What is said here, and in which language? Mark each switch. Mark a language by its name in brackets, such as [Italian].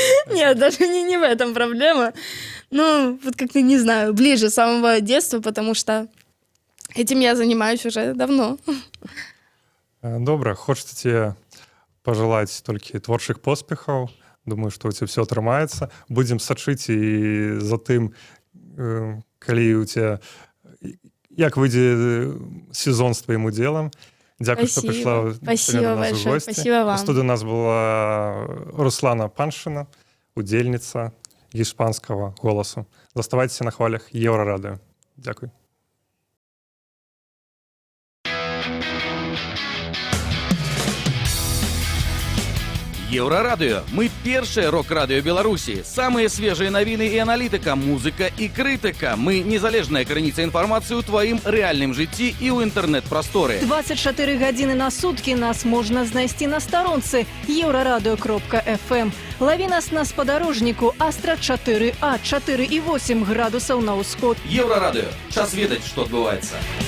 [Russian] Нет, даже не в этом проблема. Ну, вот как-то, не знаю, ближе с самого детства, потому что этим я занимаюсь уже давно. [Belarusian] Добра, хочется тебе пожелать только творчых поспехаў. Думаю, што у тебя все атрымаецца. Будзем сачыць і за тым, калі у тебя як выйдзе сезон з твоим удзелам. Дзякуй, што прыйшла [Russian] Спасибо большое. Спасибо вам. [Belarusian] У студыі у нас была Руслана Паншина, удзельніца іспанскага голасу. Заставайцеся на хвалях Еўрарадыё. Дзякуй. Еўрарадыё. Мы першае рок-радыё Беларусі. Самыя свежыя навіны і аналітыка, музыка і крытыка. Мы незалежная крыніца інфармацыі ў тваім рэальным жыцці і ў інтэрнэт-прасторы. 24 гадзіны на суткі нас можна знайсці на старонцы euradio.fm. Лаві нас на спадарожніку Астра 4А, 4,8 градусаў на ўсход. Еўрарадыё. Час ведаць, што адбываецца.